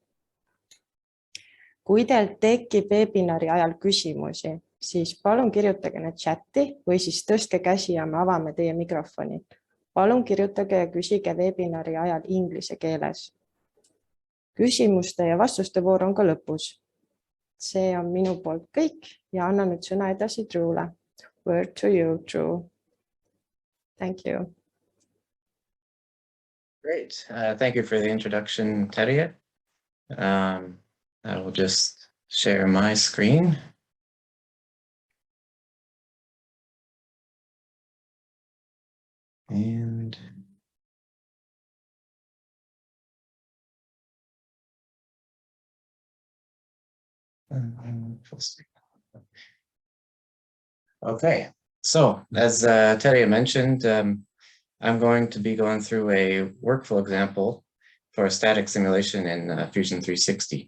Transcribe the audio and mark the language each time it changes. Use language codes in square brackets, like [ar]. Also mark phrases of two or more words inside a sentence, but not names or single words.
[et] Kui teil tekib webinari ajal küsimusi, siis palun kirjutage need chatti või siis tõstke käsi ja me avame teie mikrofoni. Palun kirjutage ja küsige webinari ajal inglise keeles. Küsimuste ja vastuste voor on ka lõpus. See on minu poolt kõik ja annan nüüd sõna edasi Drew'le. [en] Word to you, Drew. Thank you. Great. Thank you for the introduction, Terje. I will just share my screen. And okay, so as Terje mentioned, I'm going to be going through a workflow example for a static simulation in Fusion 360.